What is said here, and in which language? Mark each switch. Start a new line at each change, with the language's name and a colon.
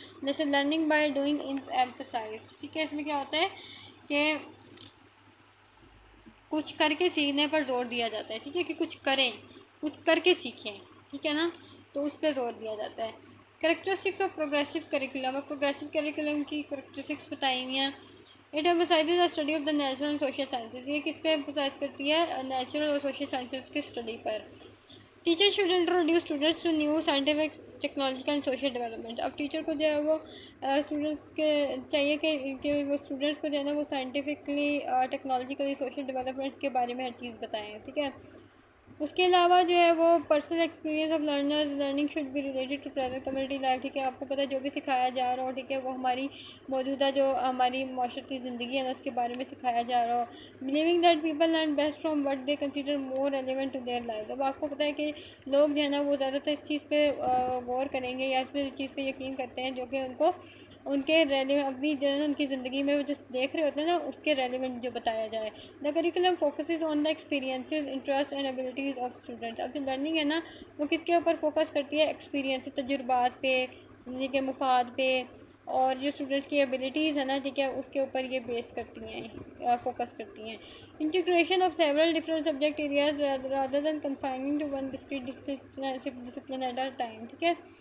Urdu: جیسے
English: learning by doing ان emphasize,
Urdu: ٹھیک ہے، اس میں کیا ہوتا ہے کہ کچھ کر کے سیکھنے پر زور دیا جاتا ہے، ٹھیک ہے، کہ کچھ کریں، کچھ کر کے سیکھیں، ٹھیک ہے نا، تو اس پہ زور دیا جاتا ہے.
English: Characteristics of progressive curriculum.
Urdu: اور پروگریسو کریکولم کی کریکٹرسٹکس بتائی ہوئی ہیں.
English: It emphasizes the study of the natural and social sciences.
Urdu: یہ کس پہ ایمفسائز کرتی ہے، نیچرل اور سوشل سائنسز کی study per.
English: Teacher should introduce students to new scientific technological and social development.
Urdu: اب ٹیچر کو جو ہے وہ اسٹوڈنٹس کے چاہیے کہ وہ اسٹوڈنٹس کو جو ہے نا وہ سائنٹیفکلی ٹیکنالوجیکلی سوشل ڈیولپمنٹس کے بارے میں ہر چیز بتائیں، ٹھیک ہے. اس کے علاوہ جو ہے وہ
English: Personal experience of learners, learning should be related to present community life, ٹھیک ہے.
Urdu: آپ کو پتہ ہے جو بھی سکھایا جا رہا ہو، ٹھیک ہے، وہ ہماری موجودہ جو ہماری معاشرتی زندگی ہے نا اس کے بارے میں سکھایا جا رہا ہو.
English: Believing that people learn best from what they consider more relevant to their life.
Urdu: اب آپ کو پتہ ہے کہ لوگ جو ہے نا وہ زیادہ تر اس چیز پہ غور کریں گے یا اس پہ چیز پہ یقین کرتے ہیں جو کہ ان کو ان کے اپنی جو ہے نا ان کی زندگی میں وہ جو دیکھ رہے ہوتے ہیں نا اس کے ریلیونٹ جو بتایا جائے.
English: The curriculum focuses on the experiences, interest and abilities of students.
Urdu: اب جو لرننگ ہے نا وہ کس کے اوپر فوکس کرتی ہے؟ ایکسپیرینس، تجربات پہ، ٹھیک ہے، مفاد پہ، اور جو اسٹوڈنٹس کی ایبیلٹیز ہے نا، ٹھیک ہے، اس کے اوپر یہ بیس کرتی ہیں، فوکس کرتی ہیں.
English: integration of several different subject areas rather than confining to one discrete discipline at a time,
Urdu: ٹھیک ہے.